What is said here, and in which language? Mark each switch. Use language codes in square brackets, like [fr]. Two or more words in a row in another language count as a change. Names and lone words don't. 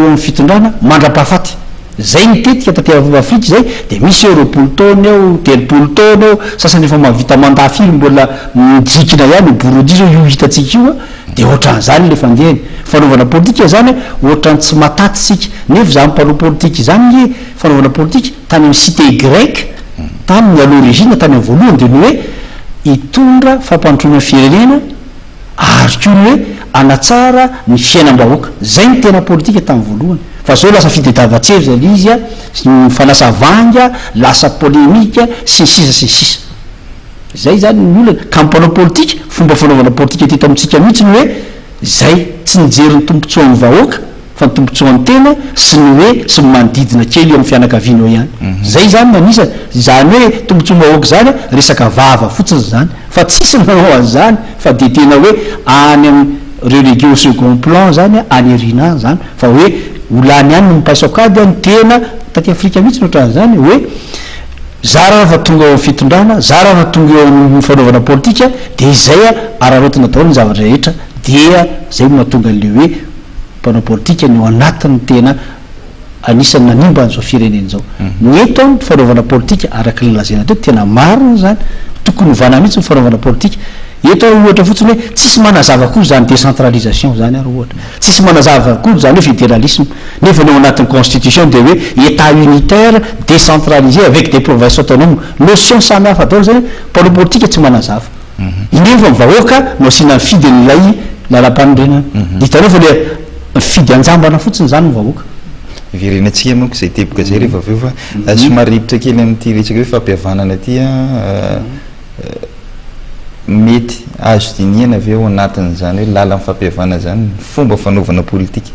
[mg] amin'ny fitondrana mandra-pahafaty zay nitetika taty Afrika zay de misy roapolo taona eo telopolo taona eo sasany efa mahavita mandafy mbola mijikina ihany borodi zao io hitatsika io de ohatran'izany le fandehany fanaovana politika zany ohatran'ny tsy mataty sika nefa zany mpanao politika zany le fanaovana politika tany amin'ny [fr] cité grecque [mg] tany [fr] à l'origine [mg] tany amin'ny voalohany de ny hoe hitondra fampantroana firenena ary ko ny hoe anatsara ny fiainam-bahoaka. Zay ny tena politika tamin'ny voalohany. Fa zao lasa fitadiavan-tsevy zay le izy fanasa vanga, lasa polémika sy sisa sy sisa. Zay zany ny olona ka mpanao politika, fomba fanaovana politika teto amintsika mihitsy ny hoe zay tsy nijery ny tombontsoan'ny vahoaka fa ny tombontsoan'ny tena sy ny hoe sy manodidina kely eo amin'ny fianakavianao ihany. Zay zany manisa zany hoe tombontsoan'ny vahoaka zany resaka vava fotsiny zany fa tsisy nanao azy zany fa de tena hoe any amin'ny [fr] relégué au second plan [mg] zany any arina zany fa hoe olany ihany no mipaisokady ny tena taty Afrika mihitsy ohatran'izany hoe zara fa tonga eo amin'ny fitondrana, zara fa tonga eo amin'ny fanaovana politika de izay ararotina daholo ny zavatra rehetra dia zay mahatonga an'le hoe mpanao politika ny eo anatin'ny tena anisany nanimba an'izao firenena zao. Ny eto ny fanaovana politika araka ny lazaina teto tena marina zany tokony hovana mihitsy ny fanaovana politika. Eto ohatra fotsiny hoe tsisy manazava kory zany décentralisation zany ary ohatra tsisy manazava kory zany hoe fédéralisme nefa ny ao anatin'ny constitution de hoe [fr] état unitaire décentralisé avec des provinces autonomes [mg] notion samy hafa daholo zany mpanao politika tsy manazava. Inefa mivahoaka no asiana ny fidy n'ilay lalam-panorenana. Hitanao fa le fidy anjambana fotsiny zany mivahoaka. Virenantsika manko zay teboka zay rehefa aveo fa somary rivotra kely amin'ity resaka hoe fampihavanana ty mety azo dinihana avy eo anatin'izany hoe lalan'ny fampihavana zany fomba fanaovana politika